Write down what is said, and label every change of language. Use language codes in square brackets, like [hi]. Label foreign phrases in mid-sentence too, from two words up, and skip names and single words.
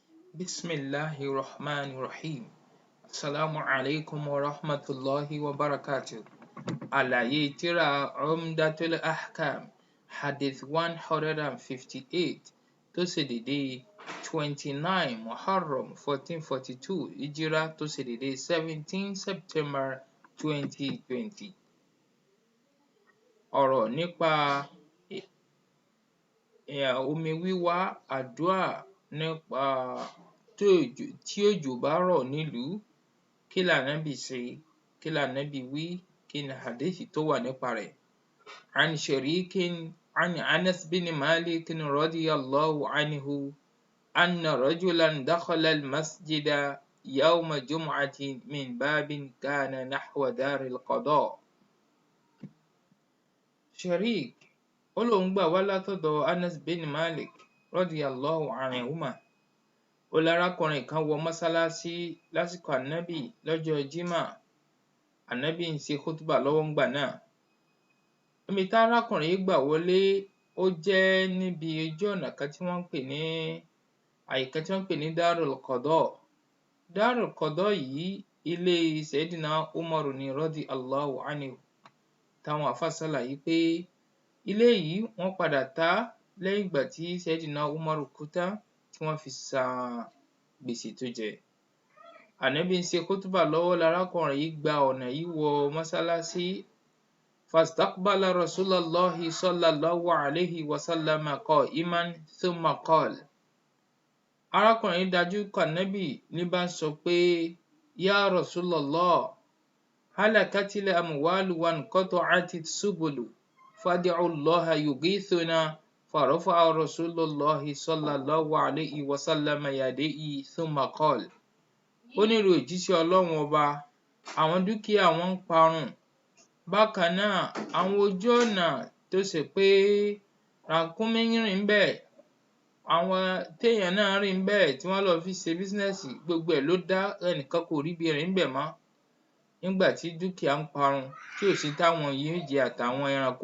[ar] بسم الله الرحمن الرحيم. السلام عليكم ورحمة الله وبركاته. [yo] Àlàyé tírà Umdatul Ahkam, Hadith 158 tó ṣe dédé 29 Muharram 1442 Hijrah tó ṣe dédé 17 September 2020. Ọ̀rọ̀ nípa omi wíwá, àdúà nípa tí òjò bá rọ̀ nílùú, kí l'Ànábì ṣe, kí l'Ànábì wí, kí ni hádíìsì tó wà nípa rẹ̀. [ar] عن شريك عن أنس بن مالك رضي الله عنه أن رجلا دخل المسجد يوم جمعة من باب كان نحو دار القضاء. [yo] Sharik ó lóun gbà wá látọ̀dọ̀ Anas bin Malik [ar] رضي الله عنهما, [yo] ó lárákùnrin kan wọ mọ́sálásí lásìkò Ànábì lọ́jọ́ Jímọ̀. Ànábì ń ṣe khutbah lọ́wọ́ ńgbà náà. Ibi tárákùnrin yìí gbà wọlé ó jẹ́ níbi ojú ọ̀nà kan tí wọ́n ń pè ní àyíká tí wọ́n ń pè ní Darul Qada. Darul Qada yìí ilé Sayyidina Umaru ni [ar] رضي الله عنه, [yo] táwọn àfáà ṣàlàyé pé ilé yìí wọ́n padà tà á lẹ́yìn ìgbà tí Sayyidina Umaru kú tán tí wọ́n fi san gbèsè tó jẹ. Ànábì ń ṣe khutbah lọ́wọ́ lárákùnrin yìí gba ọ̀nà yìí wọ mọ́sálásí. [ar] فاستقبل رسول الله صلى الله عليه وسلم قائما ثم قال. [yo] Arákùnrin dájú kọ Ànábì ní bá ń sọ pé, [ar] يا رسول الله، هلكت الأموال وانقطعت السبل فادع الله يغيثنا. فرفع رسول الله صلى الله عليه وسلم يديه ثم قال. [yo] Ó ní ìrẹ òjíṣẹ́ Ọlọ́run ọba, àwọn dúkìá wọn ń parun, bákan náà àwọn ojú ọ̀nà tó ṣe pé ràkúnmí rìn ńbẹ̀, àwọn téèyàn náà rìn ńbẹ̀ tí wọ́n lọ fi ṣe bísínẹ́sì, gbogbo ẹ̀ ló dá, ẹnìkan kò ríbi rìn ńbẹ̀ mọ́ nígbà tí dúkìá ń parun tí ò sí táwọn yóò jẹ àtàwọn ẹranko.